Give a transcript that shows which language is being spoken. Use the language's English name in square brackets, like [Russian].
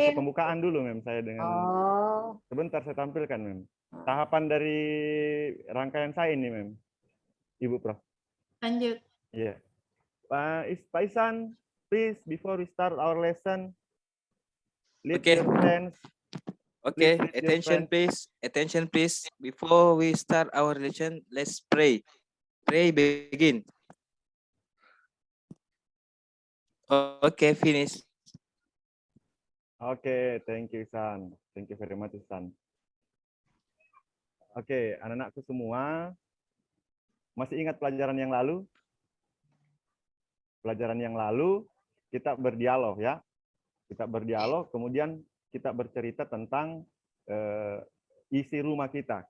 [Indonesian] Masih pembukaan dulu Mem, saya dengan Oh. sebentar saya tampilkan Mem. Tahapan dari rangkaian saya ini Mem, Ibu Prof. Lanjut. [English] Iya, Pak Ihsan, please before we start our lesson, lead Okay. your friends. Okay, Please, please, attention please. Attention please. Before we start our lesson, let's pray. Pray begin. Okay, finish. Oke, thank you Ihsan. Thank you very much Ihsan. [Indonesian] Oke, anak-anakku semua, masih ingat pelajaran yang lalu? Pelajaran yang lalu kita berdialog ya. Kita berdialog, kemudian kita bercerita tentang isi rumah kita.